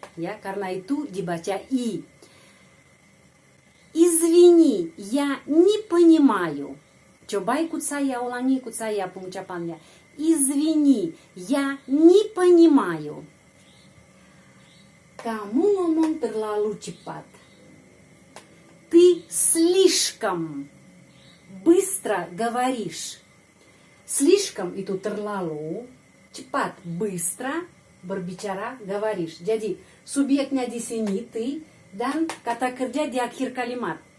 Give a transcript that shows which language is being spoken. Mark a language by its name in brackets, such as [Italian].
[Indonesian] Ya, karena itu dibaca i. [Russian] Извини, я не понимаю. [Indonesian] Coba ulangi ikut saya pengucapannya. [Russian] Извини, я не понимаю. [Indonesian] Kamu ngomong terlalu cepat. [Russian] Ты слишком быстро говоришь. [Indonesian] Слишком itu terlalu, cepat, быстро berbicara, говоришь. Jadi subjeknya di sini ты dan kata kerja di akhir kalimat.